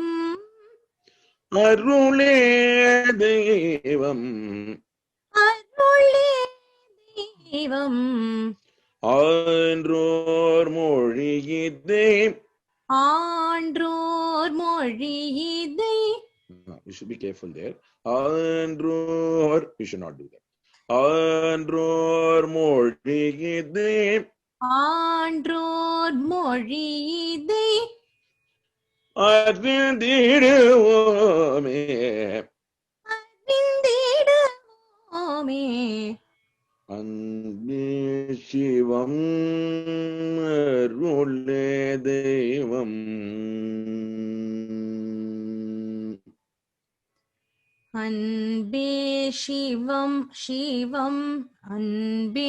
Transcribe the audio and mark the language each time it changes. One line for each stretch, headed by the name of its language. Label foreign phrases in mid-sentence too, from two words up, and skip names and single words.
Tamil: அருளே தெய்வம். அருளே தெய்வம். ஆன்றோர் மொழியிதே. ஆன்றோர் மொழியிதை.
English: You should be careful there. Andror, you should not do that.
Tamil: Andror மொழியிதே. ஆன்றோர் மொழியிதை. அறிந்திடுவோமே. அறிந்திடுவோமே. அன்பே சிவம் அருளே தெய்வம். அன்பே சிவம், சிவம், அன்பே